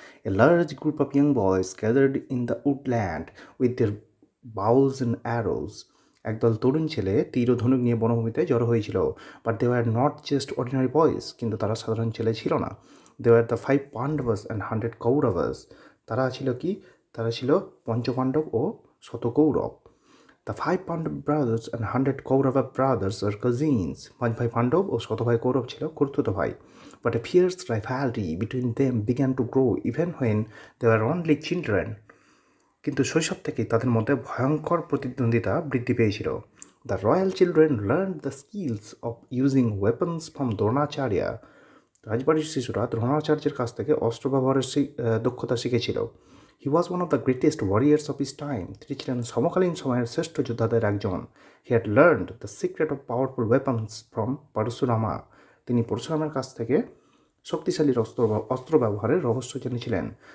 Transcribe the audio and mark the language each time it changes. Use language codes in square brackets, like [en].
[en] a large group of young boys gathered in the woodland with their bows and arrows, [bn] একদল তরুণ ছেলে তীর ও ধনুক নিয়ে বনভূমিতে জড়ো হয়েছিল। [en] but they were not just ordinary boys, [bn] কিন্তু তারা সাধারণ ছেলে ছিল না। [en] they were the 5 Pandavas and 100 Kauravas, [bn] তারা ছিল কি, তারা ছিল পঞ্চপাণ্ডব ও শত Kaurava. [en] The 5 Pandav brothers and 100 Kaurava brothers were cousins. [bn] 5 ভাই পাণ্ডব ও শত ভাই কৌরব ছিল খুড়তুতো ভাই। [en] But a fierce rivalry between them began to grow even when they were only children. [bn] কিন্তু শৈশব থেকেই তাদের মধ্যে ভয়ঙ্কর প্রতিদ্বন্দ্বিতা বৃদ্ধি পেয়েছিল। [en] The royal children learned the skills of using weapons from Dronacharya. [bn] রাজবাড়ির শিশুরা দ্রোণাচার্যের কাছ থেকে অস্ত্র ব্যবহারের দক্ষতা শিখেছিল। [en] he was one of the greatest warriors of his time, [bn] তিনি ছিলেন সমকালীন সময়ের শ্রেষ্ঠ যোদ্ধাদের একজন। [en] he had learned the secret of powerful weapons from Parashurama, [bn] তিনি পরশুরামের কাছ থেকে শক্তিশালী অস্ত্র ব্যবহারের রহস্য জেনেছিলেন।